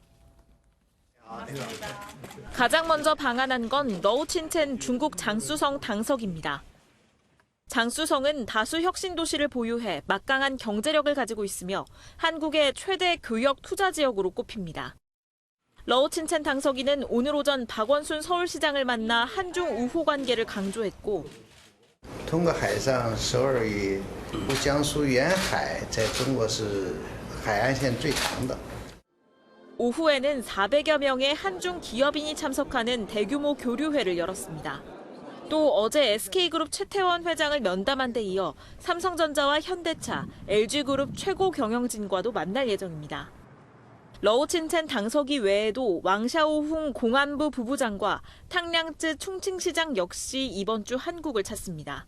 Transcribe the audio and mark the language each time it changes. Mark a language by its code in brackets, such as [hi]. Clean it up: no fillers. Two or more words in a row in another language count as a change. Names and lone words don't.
[ko] 가장 먼저 방한한 건 러우친첸 중국 장쑤성 당석입니다. 장쑤성은 다수 혁신 도시를 보유해 막강한 경제력을 가지고 있으며 한국의 최대 교역 투자 지역으로 꼽힙니다. 러우친첸 당석이는 o늘 오전 박원순 서울시장을 만나 한중 우호 관계를 강조했고 [zh] 通过海上，首尔与江苏沿海在中国是海岸线最长的。 [ko] 오후에는 400여 명의 한중 기업인이 참석하는 대규모 교류회를 열었습니다. 또 어제 SK그룹 최태원 회장을 면담한 데 이어 삼성전자와 현대차, LG그룹 최고 경영진과도 만날 예정입니다. 러우친첸 당석이 외에도 왕샤오훈 공안부 부부장과 탕량쯔 충칭시장 역시 이번 주 한국을 찾습니다.